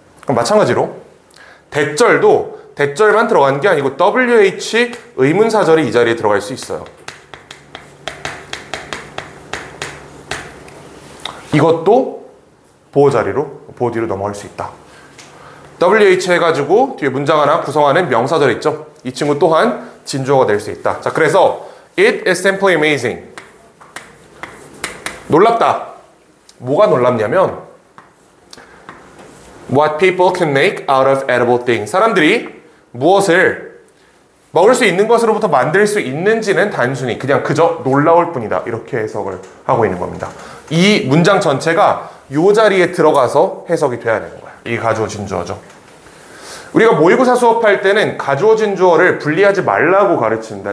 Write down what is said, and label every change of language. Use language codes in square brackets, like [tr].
[ko] 그럼 마찬가지로 대절도 대절만 들어가는 게 아니고 WH 의문사절이 이 자리에 들어갈 수 있어요. 이것도 보호 자리로, 보호 뒤로 넘어갈 수 있다. WH 해가지고 뒤에 문장 하나 구성하는 명사절 있죠. 이 친구 또한 진주어가 될 수 있다. [en] 자, 그래서 It is simply amazing. [ko] 놀랍다. 뭐가 놀랍냐면 [en] What people can make out of edible things. [ko] 사람들이 무엇을 먹을 수 있는 것으로부터 만들 수 있는지는 단순히 그냥 그저 놀라울 뿐이다. 이렇게 해석을 하고 있는 겁니다. 이 문장 전체가 이 자리에 들어가서 해석이 돼야 되는 거야. 이 가주어 진주어죠. 우리가 모의고사 수업할 때는 가주어 진주어를 분리하지 말라고 가르칩니다.